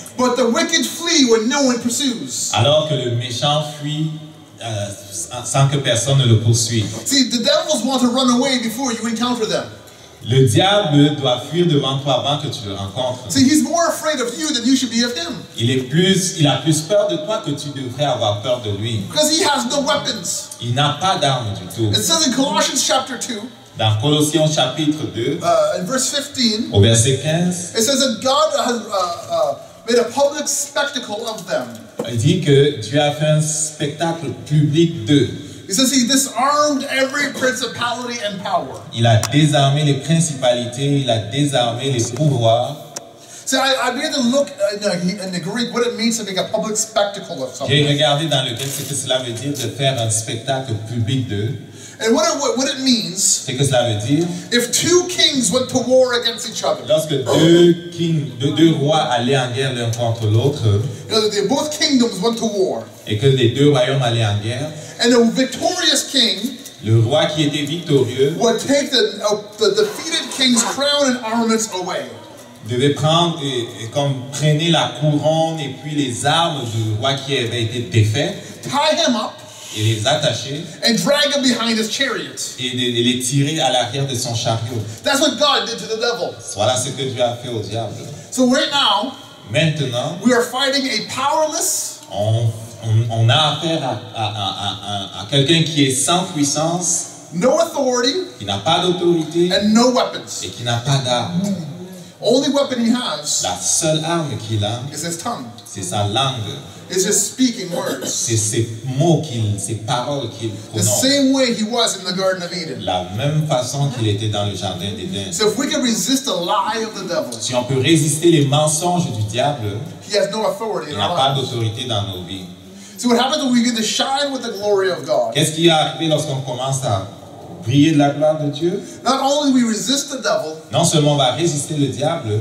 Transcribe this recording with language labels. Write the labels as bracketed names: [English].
[English] But the wicked flee when no one pursues. [French] alors que le méchant fuit sans que personne ne le poursuive. [English] See, the devils want to run away before you encounter them. [French] Le diable doit fuir devant toi avant que tu le rencontres. [English] See, he's more afraid of you than you should be of him. [French] Il a plus peur de toi que tu devrais avoir peur de lui. [English] Because he has no weapons. [French] Il n'a pas d'armes du tout. [English] It says in Colossians chapter 2, [French] Dans Colossiens chapitre 2, [English] in verse 15, [French] au verset 15, [English] it says that God has made a public spectacle of them. [French] il dit que Dieu a fait un spectacle public d'eux. [English] He says he disarmed every principality and power. [French] Il a désarmé les principalités, il a désarmé les pouvoirs. [English] See, I began to look in the Greek what it means to make a public spectacle of something. [French] J'ai regardé dans le grec ce que cela veut dire de faire un spectacle public d'eux. [English] And what it means, [French] Ce que cela veut dire, [English] if two kings went to war against each other, [French] lorsque deux rois allaient en guerre l'un contre l'autre, [English] you know, both kingdoms went to war, [French] et que les deux royaumes allaient en guerre, [English] and the victorious king [French] le roi qui était victorieux [English] would take the defeated king's crown and armaments away. [French] devait prendre et comme traîner la couronne et puis les armes du roi qui avait été défait [English] Tie him up [French] et les attacher [English] and drag him behind his chariot. [French] et les tirer à l'arrière de son chariot. [English] That's what God did to the devil. [French] Voilà ce que Dieu a fait au diable. [English] So right now, [French] Maintenant, [English] we are fighting a powerless, [French] on a affaire à quelqu'un qui est sans puissance, [English] no authority, [French] qui n'a pas d'autorité [English] and no weapons. [French] et qui n'a pas d'arme. [English] Only weapon he has [French] La seule arme qu'il a, [English] is his tongue. [French] c'est sa langue. [English] It's just speaking words. [French] C'est ces mots, ces paroles qu'il [English] The [French] prononce. [English] same way he was in the Garden of Eden. [French] La même façon qu'il était dans le jardin d'Éden. [English] So if we can resist the lie of the devil, [French] Si on peut résister les mensonges du diable, [English] he has no authority [French] il [English] in [French] n'a [English] our [French] pas [English] lives. [French] d'autorité dans nos vies. [English] See what happens when we begin to shine with the glory of God? [French] Qu'est-ce qui est arrivé lorsqu'on commence à briller de la gloire de Dieu? [English] Not only we resist the devil, [French] Non seulement on va résister le diable,